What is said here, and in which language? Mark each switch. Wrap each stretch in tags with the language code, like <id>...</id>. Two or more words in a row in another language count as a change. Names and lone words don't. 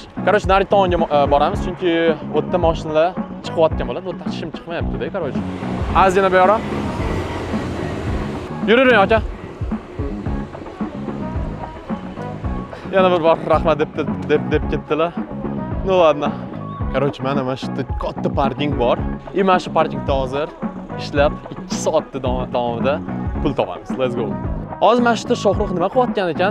<uz>Короче, nari tomonga boramiz, chunki o'tda mashinalar chiqayotgan bo'ladi. O'tda hech kim chiqmayapti-da, короче. Ozgina bu yoqqa. Yururing aka. Yana bir bor rahmat deb ketdilar.</uz> <ru>Ну ладно. Короче,</ru> <uz>mana shu yerda katta parking bor. И mana shu parkingda hozir ishlab 2 soat davomida pul topamiz.</uz> <en>Let's go.</en> <uz>Hozir mana shu yerda Shohruh nima qilayotgan ekan?</uz>